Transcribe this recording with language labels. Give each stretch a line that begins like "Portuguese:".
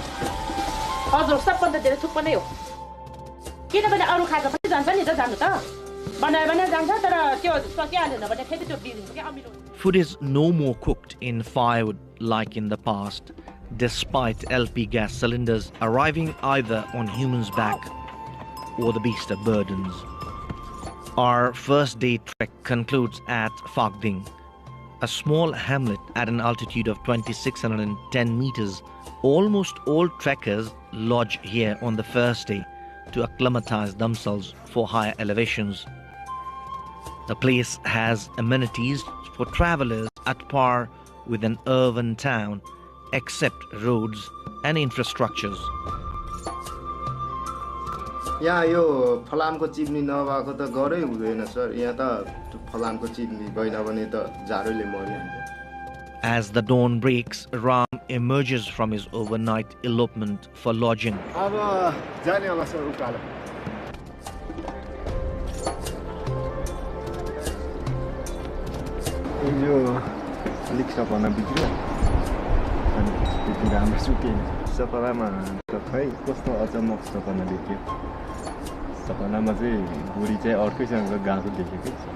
Nepali: हजुर सबभन्दा धेरै थुक्प नै हो किनभने अरू खाएको पनि जान्छ नि त जानु त बनाएर जान्छ तर त्यो सकिहालेन भने फेरि त्यो बिग्रिन्छ के अमिलो
English: Food is no more cooked in firewood like in the past, despite LP gas cylinders arriving either on humans' back or the beast of burdens. Our first day trek concludes at Phagding, a small hamlet at an altitude of 2610 meters. Almost all trekkers lodge here on the first day to acclimatize themselves for higher elevations. The place has amenities for travelers at par with an urban town, except roads and infrastructures.
Nepali: यहाँ यो फलामको chimney नभएको त गरै हुँदैन sir यहाँ त फलामको chimney भएन भने त जाडोले मर्यो
English: As the dawn breaks, Ram emerges from his overnight elopement for lodging.
Nepali: अब जाने होला सर उकालो यो अलिक सपना बिग्रियो अनि त्यति राम्रो सुकेन सपनामा त खै कस्तो अचम्मक सपना देख्यो सपनामा चाहिँ बुढी चाहिँ अर्कैसँग गएको देखेको